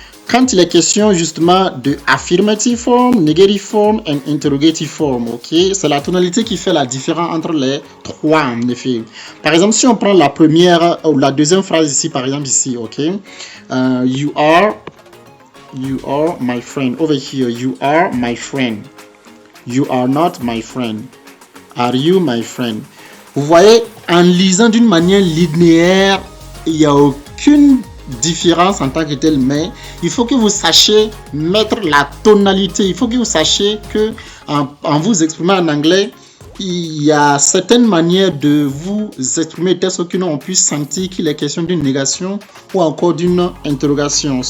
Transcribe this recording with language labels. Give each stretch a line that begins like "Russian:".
French: Quand il est question justement de
English: affirmative form, negative form
French: et
English: interrogative form,
French: ok, c'est la tonalité qui fait la différence entre les trois en effet. Par exemple, si on prend la première ou la deuxième phrase ici, par exemple ici, ok,
English: you are my friend. Over here, you are my friend. You are not my friend. Are you my friend?
French: Vous voyez, en lisant d'une manière linéaire, il n'y a aucune différence en tant que tel, mais il faut que vous sachiez mettre la tonalité. Il faut que vous sachiez que en vous exprimant en anglais, il y a certaines manières de vous exprimer telle sorte que l'on puisse sentir qu'il est question d'une négation ou encore d'une interrogation.